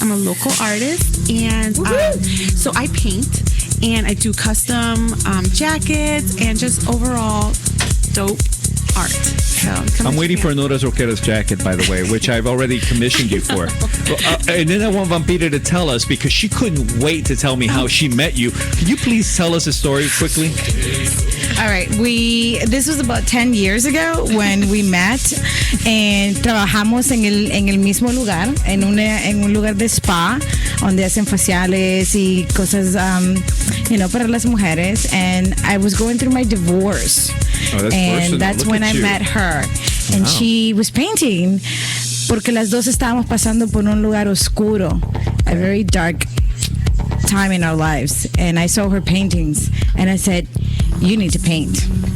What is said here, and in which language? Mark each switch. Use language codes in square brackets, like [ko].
[en] I'm a local artist, and so I paint and I do custom jackets and just overall dope art. So I'm waiting for an Horas Rockeras jacket, by the way, which I've already commissioned you for. And then I want Vampira to tell us, because she couldn't wait to tell me how she met you. Can you please tell us a story quickly? All right, this was about 10 years ago when we met and [es] trabajamos en el mismo lugar, en un lugar de spa donde hacen faciales y cosas, para las mujeres. [en] And I was going through my divorce, and that's when I met her. And she was painting [es] porque las dos estábamos pasando por un lugar oscuro, [en] a very dark time in our lives. And I saw her paintings, and I said, you need to paint.